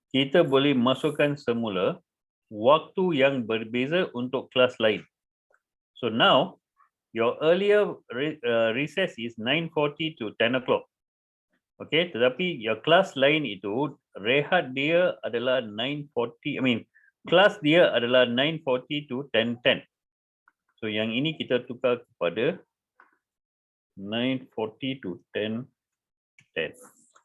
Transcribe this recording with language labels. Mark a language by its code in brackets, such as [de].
[ms] kita boleh masukkan semula waktu yang berbeza untuk kelas lain. [en] So now, your earlier recess is 9:40 to 10 o'clock. Okay, [ms] tetapi [en] your [ms] kelas lain itu rehat dia adalah 9:40, kelas dia adalah 9:40 [en] to 10:10. So [ms] yang ini kita tukar kepada 9:40 [en] to 10:10.